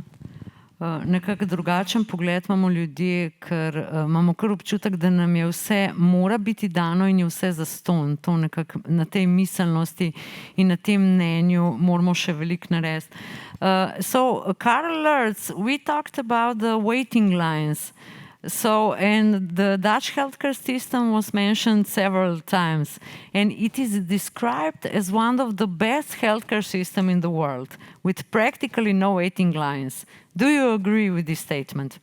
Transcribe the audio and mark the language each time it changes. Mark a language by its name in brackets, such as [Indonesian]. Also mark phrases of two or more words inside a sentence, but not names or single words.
[Slovenian] Nekako drugačen pogled imamo ljudje, ker imamo kar občutek, da nam je vse mora biti dano in je vse zastonj. To nekako na tej miselnosti in na tem mnenju moramo še veliko narediti. [English] So, Karl Lerz, we talked about the waiting lines. So, and the Dutch healthcare system was mentioned several times, and it is described as one of the best healthcare systems in the world, with practically no waiting lines. Do you agree with this statement?